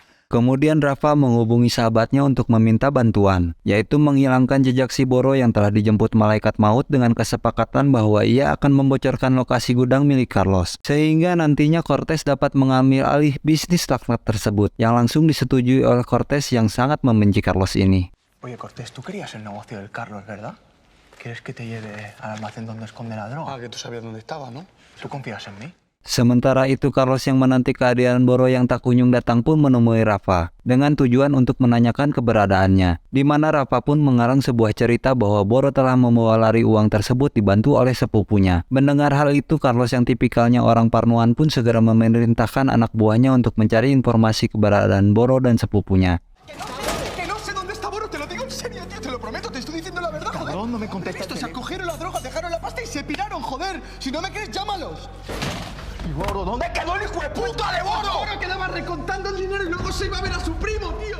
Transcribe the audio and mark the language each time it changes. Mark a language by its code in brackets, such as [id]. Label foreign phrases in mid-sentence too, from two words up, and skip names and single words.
[id] Kemudian Rafa menghubungi sahabatnya untuk meminta bantuan, yaitu menghilangkan jejak si Boro yang telah dijemput malaikat maut dengan kesepakatan bahwa ia akan membocorkan lokasi gudang milik Carlos, sehingga nantinya Cortez dapat mengambil alih bisnis laknat tersebut, yang langsung disetujui oleh Cortez yang sangat membenci Carlos ini. [es] Oye, Cortés, tú querías el negocio del Carlos, ¿verdad? ¿Quieres que te lleve al almacén donde esconde la droga? Ah, que tú sabías dónde estaba, ¿no? ¿Tú confías en mí? [id] Sementara itu Carlos yang menanti kehadiran Boro yang tak kunjung datang pun menemui Rafa dengan tujuan untuk menanyakan keberadaannya, di mana Rafa pun mengarang sebuah cerita bahwa Boro telah membawa lari uang tersebut dibantu oleh sepupunya. Mendengar hal itu, Carlos yang tipikalnya orang parnoan pun segera memerintahkan anak buahnya untuk mencari informasi keberadaan Boro dan sepupunya. [es] Que no sé dónde está Boro, te lo digo en serio, tío, te lo prometo, te estoy diciendo la verdad, joder. Cabrón, no me contestas. Estos se cogieron la droga, dejaron la pasta y se piraron, joder. Si no me crees, llámalos. ¿Y Boro? ¿Dónde quedó el hijo de puta de Boro? Boro quedaba recontando el dinero y luego se iba a ver a su primo, tío.